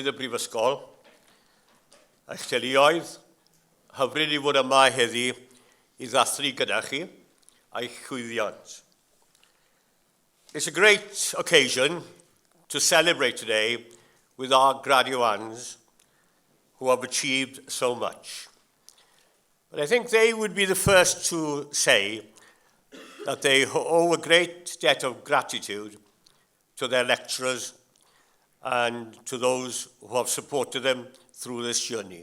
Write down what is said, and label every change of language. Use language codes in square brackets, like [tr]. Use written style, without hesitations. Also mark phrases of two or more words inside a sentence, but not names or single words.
[cy] y Brifysgol, a'ch teuluoedd, hyfryd i fod yma heddi I ddathlu gyda chi a'ch chwyddiant. [en] It's a great occasion to celebrate today with our graduands who have achieved so much. But I think they would be the first to say that they owe a great debt of gratitude to their lecturers and to those who have supported them through this journey.